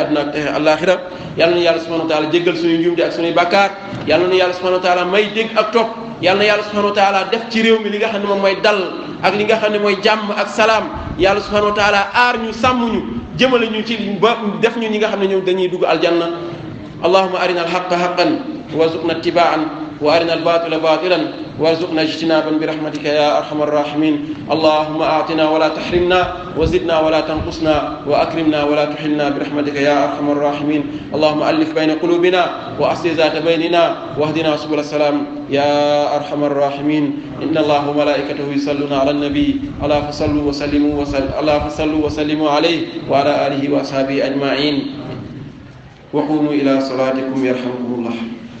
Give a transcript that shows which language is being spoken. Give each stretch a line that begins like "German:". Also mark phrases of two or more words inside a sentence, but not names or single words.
Wolof: àdduna ak texe àllaaxira yàlla na yàlla
Arabic: سبحانه وتعالى
Wolof: jéggal suñuy njuumte ak suñuy bàkkaar yàlla na yàlla
Arabic: سبحانه وتعالى
Wolof: may dégg ak topp yàlla na yàlla
Arabic: سبحانه وتعالى
Wolof: def ci réew mi li nga xam ne moom mooy dal ak li nga xam ne mooy jàmm ak salaam yàlla
Arabic: سبحانه وتعالى
Wolof: aar ñu sàmm ñu jëmale ñu ci ba def ñu ñi nga xam ne ñoom dañuy dugg aljanna
Arabic: اللهم أرنا الحق حقا وارزقنا اتباعا وارنا الباطل باطلا وارزقنا اجتنابا برحمتك يا ارحم الراحمين اللهم اعطنا ولا تحرمنا وزدنا ولا تنقصنا واكرمنا ولا تحرمنا برحمتك يا ارحم الراحمين اللهم الف بين قلوبنا واصلح ذات بيننا واهدنا سبل السلام يا ارحم الراحمين ان الله وملائكته يصلون على النبي الا فصلوا وسلموا عليه وعلى اله واصحابه اجمعين وقوموا الى صلاتكم يرحمكم الله